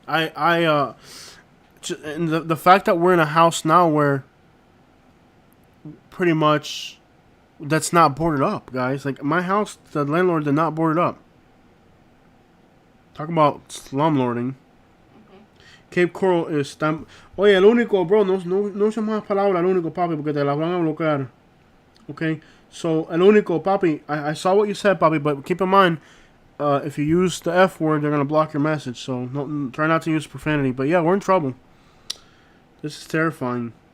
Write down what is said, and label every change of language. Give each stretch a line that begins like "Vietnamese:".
English: And the fact that we're in a house now where pretty much that's not boarded up, guys. Like my house, the landlord did not board it up. Talk about slumlording. Cape Coral is tan...
Spanish: Oye, el único, bro, no uses más palabras, el único, papi, porque te la van a bloquear.
English: Okay? So,
Spanish: el único, papi,
English: I saw what you said, papi, but keep in mind, if you use the F word, they're going to block your message. So, try not to use profanity. But yeah, we're in trouble. This is terrifying.